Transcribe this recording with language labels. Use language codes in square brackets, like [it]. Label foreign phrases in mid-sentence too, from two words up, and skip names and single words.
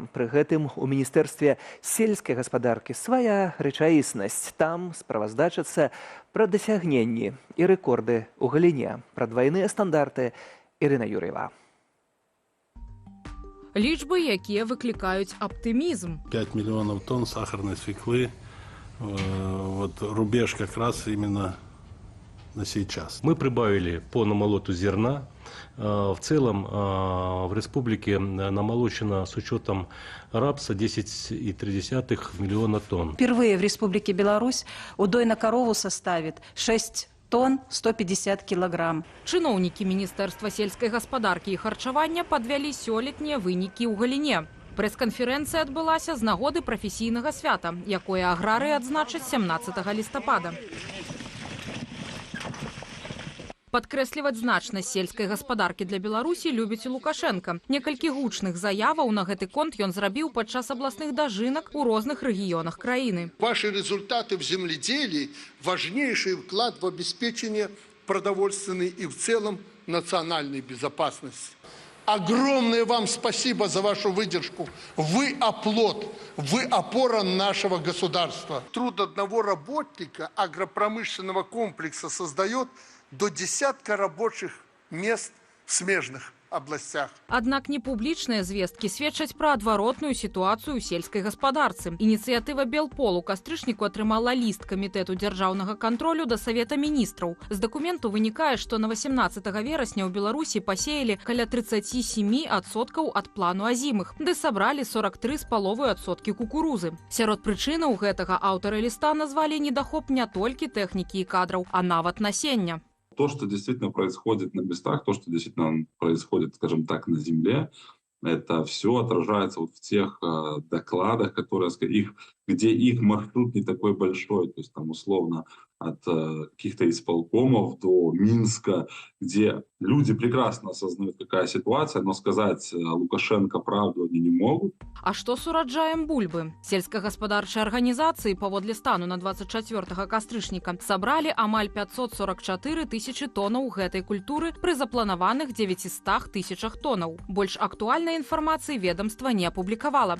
[be] Пры гэтым у міністэрстве сельскай гаспадаркі свая рэчаіснасць. Там справаздачацца пра дасягненні і рэкорды ў галіне, пра двайныя стандарты. Ірына Юр'ева. Лічбы, якія выклікаюць аптымізм. [ru] 5 миллионов тонн сахарной свеклы. Вот рубеж как раз именно на сейчас. Мы прибавили по намолоту зерна. В целом в республике намолочено с учетом рапса 10,3 миллиона тонн. Впервые в Республике Беларусь удой на корову составит 6 тонн 150 килограмм. [be] Чыноўнікі Міністэрства сельскай гаспадаркі і харчавання падвялі сёлетнія вынікі ў галіне. Прэс-канферэнцыя адбылася з нагоды прафесійнага свята, якое аграрыі адзначаць 17 лістапада. Падкрэсліваць значнасць сельскай гаспадаркі для Беларусі любіць і Лукашенка. Некалькі гучных заяваў на гэты конт ён зрабіў падчас абласных дажынак у розных рэгіёнах краіны. [ru] Ваши результаты в земледелии – важнейший вклад в обеспечение продовольственной и в целом национальной безопасности. Огромное вам спасибо за вашу выдержку. Вы оплот, вы опора нашего государства. Труд одного работника агропромышленного комплекса создает до десятка рабочих мест в смежных областях. [be] Аднак непублічныя звесткі сведчаць пра адваротную сітуацыю ў сельскай гаспадарцы. Ініцыятыва Белпол у кастрычніку атрымала ліст камітэту дзяржаўнага кантролю да Савета міністраў. З дакументу вынікае, што на 18 верасня ў Беларусі пасеялі каля 37% ад плану азімых, ды сабралі 43,5% кукурузы. Сярод прычынаў гэтага аўтары ліста назвалі недахоп не толькі тэхнікі і кадраў, а нават насення. [ru] То, что действительно происходит на местах, то, что действительно происходит, скажем так, на земле, это все отражается вот в тех докладах, которые, где их маршрут не такой большой, то есть там условно от каких-то исполкомов до Минска, где люди прекрасно осознают, какая ситуация, но сказать Лукашенко правду они не могут. [be] А што з ураджаем бульбы? Сельскагаспадарчыя арганізацыі паводле стану на 24 кастрычніка сабралі амаль 544 тысячы тоннаў гэтай культуры пры запланаваных 900 тысячах тоннаў. Больш актуальнай інфармацыі ведомства не апублікавала.